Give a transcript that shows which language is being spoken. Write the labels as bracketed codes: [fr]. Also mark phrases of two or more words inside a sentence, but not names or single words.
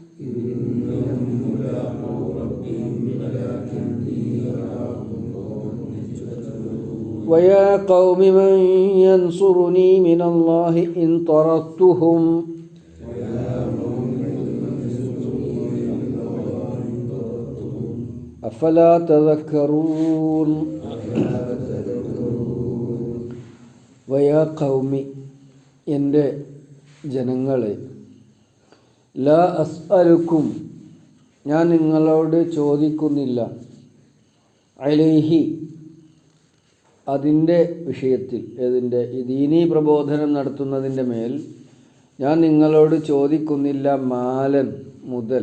[ar] ويا قوم من ينصرني من الله إن طردتهم أفلا تذكرون. ويا قومي, [ml] എൻ്റെ ജനങ്ങളെ, [ar] لا أسألكم, [ml] ഞാൻ നിങ്ങളോട് ചോദിക്കുന്നില്ല, അലൈഹി, അതിൻ്റെ വിഷയത്തിൽ, ഏതിൻ്റെ ഈ ദീനീ പ്രബോധനം നടത്തുന്നതിൻ്റെ മേൽ ഞാൻ നിങ്ങളോട് ചോദിക്കുന്നില്ല മാലൻ, മുതൽ.